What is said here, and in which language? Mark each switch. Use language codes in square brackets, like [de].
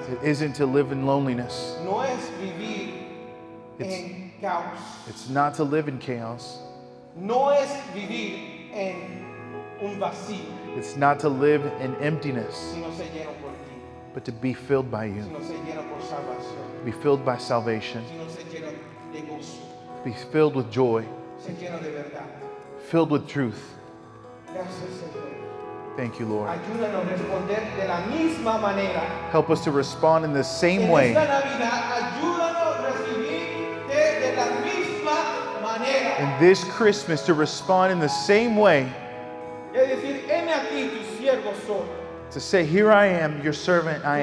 [en] It isn't to live in loneliness. [es] no es vivir en caos, [en] It's not to live in chaos. [es] no es vivir en un vacío, [en] It's not to live in emptiness, [es] sino ser lleno por ti, [en] but to be filled by you. [es] sino ser lleno por salvación, [en] Be filled by salvation. [es] sino ser lleno de gozo, [en] Be filled with joy. [es] ser lleno de verdad. [en] Filled with truth. [es] Gracias, Señor. [en] Thank you, Lord. [es] Ayúdanos a responder de la misma manera. [en] Help us to respond in the same [es] En [en] way. [es] esta Navidad, ayúdanos a recibirte de la misma manera. [en] In this Christmas, to respond in the same way. [es] Es decir, heme aquí, tu siervo soy. [en] To say, here I am, your servant I